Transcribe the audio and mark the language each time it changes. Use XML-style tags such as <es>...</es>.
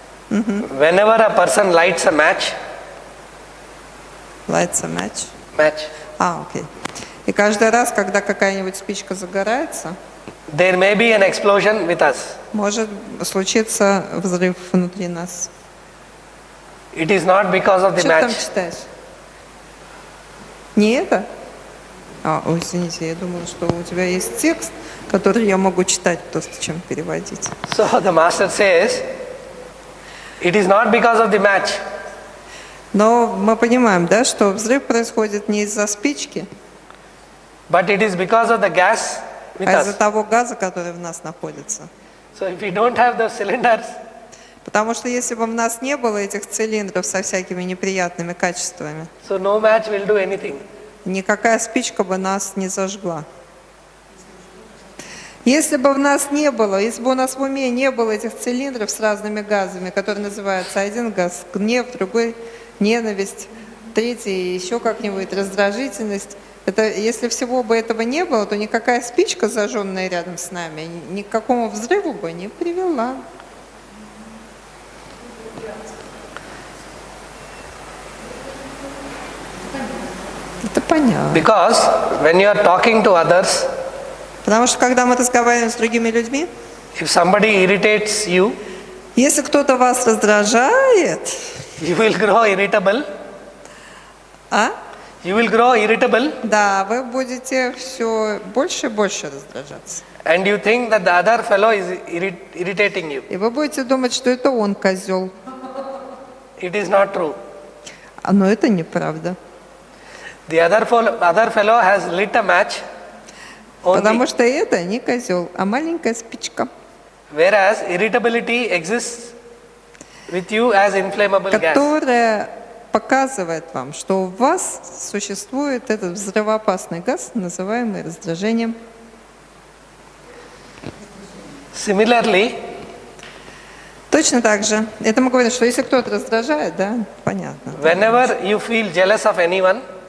<en>whenever a person lights a match, Lights a match. match,</en> <ru>Окей. И каждый раз, когда какая-нибудь спичка загорается,</ru> <en>there may be an explosion with us.</en> <ru>может случиться взрыв внутри нас.</ru> <en>It is not because of the</en> <ru>Что ты там</ru> <en>match.</en> <ru>читаешь? Не это? Ой, извините, я думала, что у тебя есть текст, который я могу читать, просто чем переводить.</ru> <en>So the master says, it is not because of the match.</en> <ru>Но мы понимаем, да, что взрыв происходит не из-за спички,</ru> <en>But it is because of the gas with</en> <ru>а из-за</ru> <en>us.</en> <ru>того газа, который в нас находится.</ru> <en>So if we don't have those cylinders,</en> <ru>Потому что если бы у нас не было этих цилиндров со всякими неприятными качествами,</ru> <en>so no match will do anything.</en> <ru>никакая спичка бы нас не зажгла. Если бы в нас не было, если бы у нас в уме не было этих цилиндров с разными газами, которые называются один газ гнев, другой ненависть, третий еще как-нибудь раздражительность, это, если всего бы этого не было, то никакая спичка, зажженная рядом с нами, ни к какому взрыву бы не привела. Это понятно.</ru> <en>Because when you are talking to others,</en> <ru>Потому что когда мы разговариваем с другими людьми,</ru> <en>if somebody irritates you,</en> <ru>если кто-то вас раздражает,</ru> <en>you will grow irritable. You will grow irritable</en> <ru>да, вы будете все больше и больше раздражаться.</ru> <en>and you think that the other fellow is irritating you.</en> <ru>И вы будете думать, что это он козел.</ru> <en>It is not true.</en> <ru>Но это неправда.</ru> <en>The other fellow has lit a match</en> <ru>Потому</ru> <en>only,</en> <ru>что это не козел, а маленькая спичка,</ru> <en>whereas irritability exists with you as inflammable gas.</en> <ru>которая показывает вам, что у вас существует этот взрывоопасный газ, называемый раздражением.</ru> <en>Similarly,</en> <ru>Точно так же. Это мы говорим, что если кто-то раздражает, да, понятно.</ru> <en>whenever you feel jealous of anyone,</en>